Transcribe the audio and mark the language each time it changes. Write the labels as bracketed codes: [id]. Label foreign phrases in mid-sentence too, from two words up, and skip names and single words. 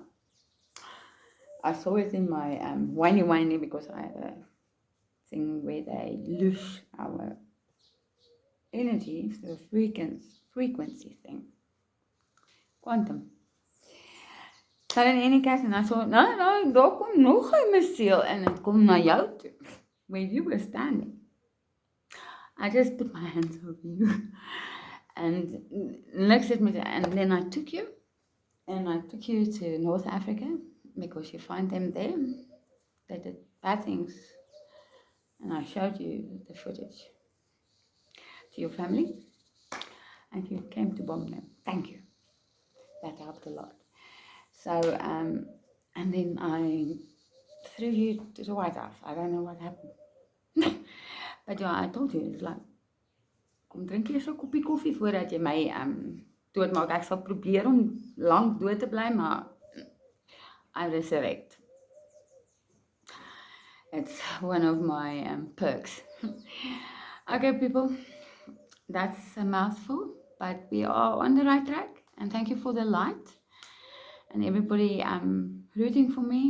[en] I saw it in my whiny, because I had a thing where they loose our energy through a frequency thing. Quantum. So in any case, and I thought, no, [af] daar kom nog 'n missile [en] and it [af] kom na jou toe, [en] where you were standing. I just put my hands over you and looked at me, and then I took you to North Africa, because you find them there. They did bad things, and I showed you the footage to your family, and you came to bomb them. Thank you. That helped a lot. So, and then I threw you to the White House. I don't know what happened. But yeah, I told you, it's like, [af] kom drink eers 'n koppie koffie voordat jy my doodmaak. Ek sal probeer om lank dood te bly, maar [en] I resurrect. It's one of my perks. Okay, people, that's a mouthful, but we are on the right track, and thank you for the light. And everybody rooting for me.